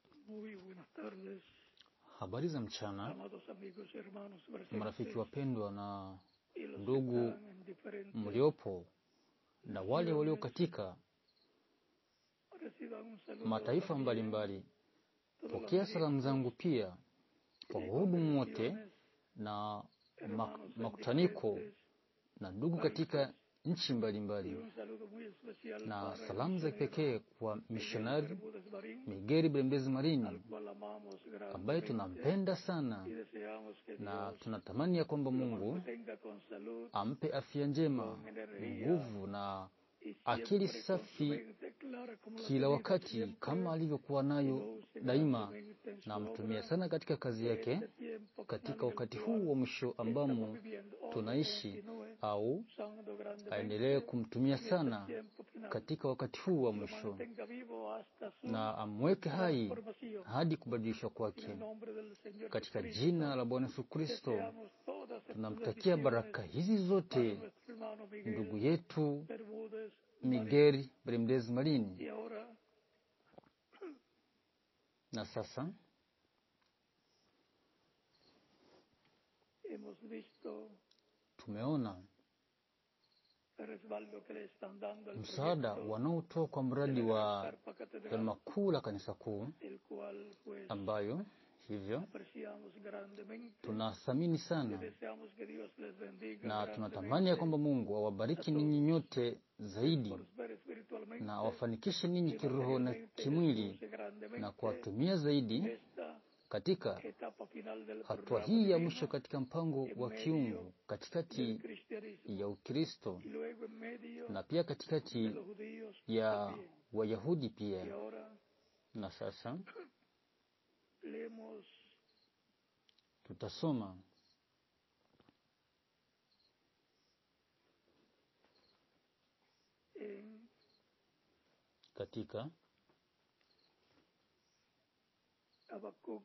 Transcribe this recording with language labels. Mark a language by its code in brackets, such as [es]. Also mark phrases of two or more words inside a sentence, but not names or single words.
[es] Muy buenas tardes, [sw] Habari za mchana, [es] amados amigos y hermanos [sw] marafiki [es] presentes [sw] wapendwa na [es] y los que [sw] ndugu [es] están en diferentes [sw] mliopo na wale walio katika [es] reciban un saludo [sw] mataifa [es] también. [sw] mbalimbali. [es] Todos los [sw] Pokea salamu [es] ministros [sw] zangu pia kwa [es] y [sw] wahudumu wote [es] congregaciones, [sw] na [es] hermanos en [sw] makutaniko [es] diferentes [sw] na ndugu [es] países, [sw] katika nchi [es] y [sw] mbalimbali, [es] un saludo muy especial [sw] na [es] para el [sw] salamu za [es] misionero [sw] pekee kwa [es] Miguel [sw] missionari [es] Bermúdez Marín, [sw] Migeri Bermudez [es] al [sw] Marini [es] cual amamos [sw] ambaye [es] grandemente [sw] tunampenda sana [es] y deseamos que [sw] na [es] Dios [sw] tunatamani ya kwamba [es] lo [sw] Mungu [es] mantenga con salud, [sw] ampe afya njema, [es] con energía [sw] nguvu na [es] y [sw] akili [es] siempre con su [sw] safi [es] mente clara como la ha [sw] kila [es] tenido [sw] wakati [es] siempre, [sw] kama alivyokuwa [es] y lo [sw] nayo [es] use [sw] daima, [es] grandemente en [sw] na [es] su [sw] amtumia [es] obra [sw] sana katika kazi yake [es] este tiempo [sw] katika [es] final en el [sw] wakati huu [es] cual [sw] wa mwisho [es] estamos [sw] ambamo [es] viviendo. Hoy lo [sw] tunaishi, [es] continúe [sw] au [es] usando [sw] aendelee [es] grandemente [sw] kumtumia [es] en este [sw] sana [es] tiempo final [sw] katika wakati huu wa [es] y lo [sw] mwisho, [es] mantenga vivo hasta su [sw] na amweke hai [es] transformación. [sw] hadi kubadilishwa [es] En [sw] kwake. [es] el nombre del Señor [sw] Katika [es] Jesucristo, [sw] jina la Bwana Yesu Kristo [es] deseamos todas estas [sw] tunamtakia [es] bendiciones [sw] baraka hizi [es] para [sw] zote [es] nuestro hermano [sw] ndugu [es] Miguel [sw] yetu [es] Bermúdez Marín. [sw] Migeri Bermudez Marini. [es] Y ahora [sw] Na sasa [es] hemos visto [sw] tumeona [es] el respaldo que le están dando al [sw] msaada [es] proyecto [sw] wanaotoa kwa [es] de [sw] mradi [es] la gran [sw] wa [es] carpa catedral, [sw] hema kuu la kanisa kuu, [es] el cual pues [sw] ambayo hivyo [es] apreciamos grandemente [sw] tunathamini [es] y [sw] sana, [es] deseamos que Dios les bendiga [sw] na tunatamani ya kwamba [es] grandemente, [sw] Mungu awabariki [es] a [sw] ninyi [es] todos, [sw] nyote [es] les [sw] zaidi [es] prospere espiritualmente [sw] na awafanikishe ninyi [es] y [sw] kiroho na [es] materialmente, les [sw] kimwili, [es] use [sw] na [es] grandemente [sw] kuwatumia zaidi [es] esta [sw] katika [es] etapa final del [sw] hatua [es] programa [sw] hii ya mwisho [es] divino [sw] katika mpango [es] en [sw] wa [es] medio [sw] kiungu, [es] del [sw] katikati [es] cristianismo [sw] ya Ukristo [es] y luego en medio [sw] na pia [es] de [sw] katikati [es] los judíos [sw] ya [es] también. [sw] Wayahudi [es] Y [sw] pia. [es] ahora [sw] Na sasa [es] leemos [sw] tutasoma [es] en [sw] katika [es] Habacuc